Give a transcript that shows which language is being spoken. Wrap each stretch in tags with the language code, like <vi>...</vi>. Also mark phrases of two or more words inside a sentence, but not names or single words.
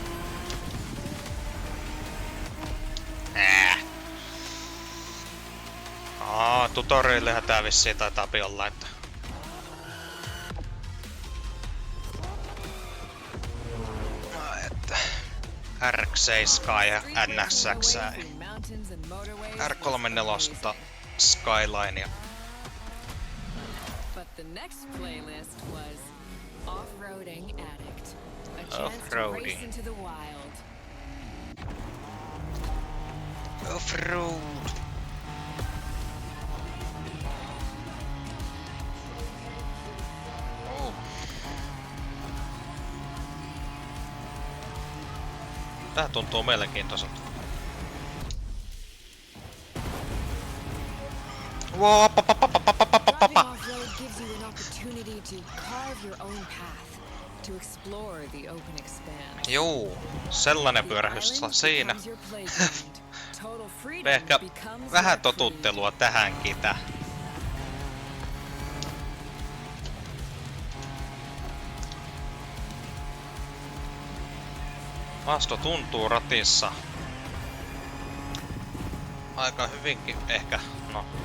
<fi>Tutorialillehän tää vissiin taitaa olla, että... R7 ja NSX ja R34 Skyline.</fi> <en>But the next playlist was Off-Roading Addict. A chance to Off-roading. race into the wild. Off-road. Oh.</en> <fi>Tää tuntuu mielenkiintoiselta. Wow,</fi> <en>Driving off-road gives you an opportunity to carve your own path, to explore the open expanse.</en> <fi>Juu, sellainen pyörähdys siinä.</fi> <en>Becomes your playground. Total freedom</en> <fi>Ehkä</fi> <en>becomes</en> <fi>vähän</fi> <en>your</en> <fi>totuttelua tähänkin tää. Maasto tuntuu ratissa aika hyvinkin ehkä, no.</fi>